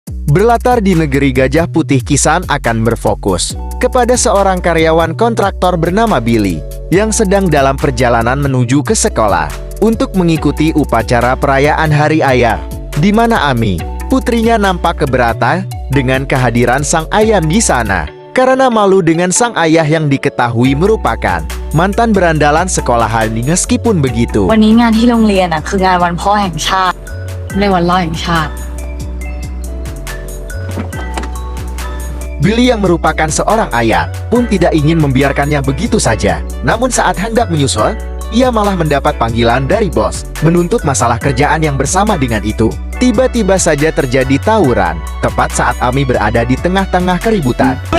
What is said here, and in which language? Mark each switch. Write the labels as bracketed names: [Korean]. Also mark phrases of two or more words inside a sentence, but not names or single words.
[Indonesian] Berlatar di negeri Gajah Putih, kisah akan berfokus kepada seorang karyawan kontraktor bernama Billy yang sedang dalam perjalanan menuju ke sekolah untuk mengikuti upacara perayaan Hari Ayah, di mana Ami, putrinya, nampak keberatan dengan kehadiran sang ayah di sana karena malu dengan sang ayah yang diketahui merupakan mantan berandalan sekolahan. Meskipun begitu, [Thai] วันนี้งานที่โรงเรียนคืองานวันพ่อแห่งชาติในวันพ่อแห่งชาติ [Indonesian] Billy yang merupakan seorang ayah pun tidak ingin membiarkannya begitu saja. Namun saat hendak menyusul, ia malah mendapat panggilan dari bos menuntut masalah kerjaan yang bersama dengan itu. Tiba-tiba saja terjadi tawuran tepat saat Ami berada di tengah-tengah keributan.